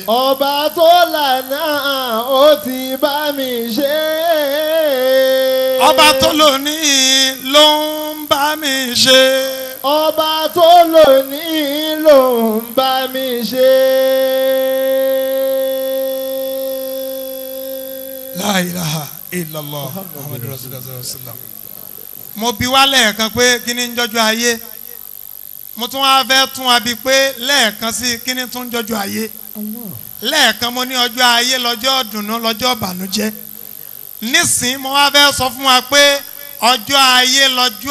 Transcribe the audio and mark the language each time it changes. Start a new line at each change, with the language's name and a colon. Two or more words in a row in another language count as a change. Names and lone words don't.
Yoruba: ọba tó lànà ó ti bá mi ṣe. ọba tó lónìí ló ń bá mi ṣe. ọba tó lónìí ló ń bá mi ṣe.
Arabic: لا إله إلا الله محمد رسول الله صلى الله عليه وسلم.
Yoruba: mo bi wá lẹ́ẹ̀kan pé kí ni ń jọjú ayé mo tún wá fẹ́ tún wa bí pé lẹ́ẹ̀kan sí kí ni tún ń jọjú ayé lẹ́ẹ̀kan mo ní ọjọ́ ayé lọ́jọ́ dùnú lọ́jọ́ ìbànújẹ́ nísìn mo wá fẹ́ sọ fún wa pé ọjọ́ ayé lọ́jọ́